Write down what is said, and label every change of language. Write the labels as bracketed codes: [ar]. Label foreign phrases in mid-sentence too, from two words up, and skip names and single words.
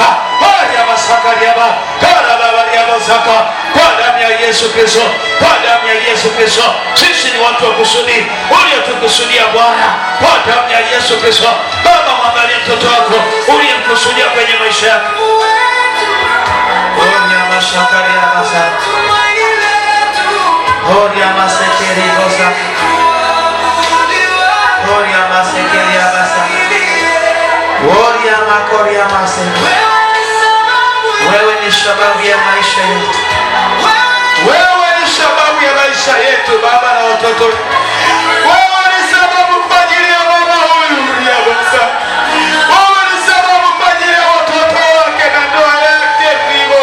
[sw] Haya masakariaba karababariaba zaka kwa damu ya Yesu Kristo, kwa damu ya Yesu Kristo. Sisi ni watu wa kusudi uliotukusudia Bwana, kwa damu ya Yesu Kristo. Baba, mwangalie mtoto wako uliyemkusudia kwenye maisha yako. Onya masakariaba zaka, onya masekeriaba zaka, onya masekeriaba zaka, onya makoriaba zaka. Wewe ni sababu ya maisha yetu. Wewe ni sababu ya maisha yetu Baba na watoto. Wewe ni sababu kwa ajili ya mama huyu ya Bwana. Wewe ni sababu kwa ajili ya watoto wake na ndoa yake vivo.